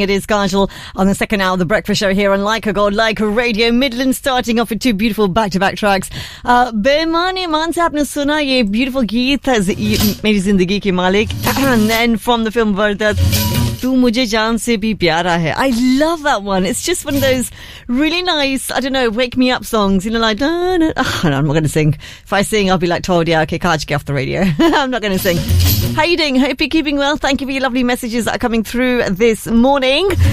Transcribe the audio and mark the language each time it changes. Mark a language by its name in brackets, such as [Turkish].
[English] It is Kajal on the second hour of the breakfast show here on Like a Gold, Like a Radio. Midland starting off with two beautiful back-to-back tracks. [Hindi] बेमानी मन से आपने सुना ये beautiful गीत है मेरी ज़िंदगी के मालिक. [English] And then from the film वर्धत, [Hindi] तू मुझे जान से भी प्यारा है. [English] I love that one. It's just one of those really nice, I don't know, wake me up songs. You know, like, no, I'm not going to sing. If I sing, I'll be like told, yeah, okay, Kaj, get off the radio. I'm not going to sing. How are you doing? Hope you're keeping well. Thank you for your lovely messages that are coming through this morning.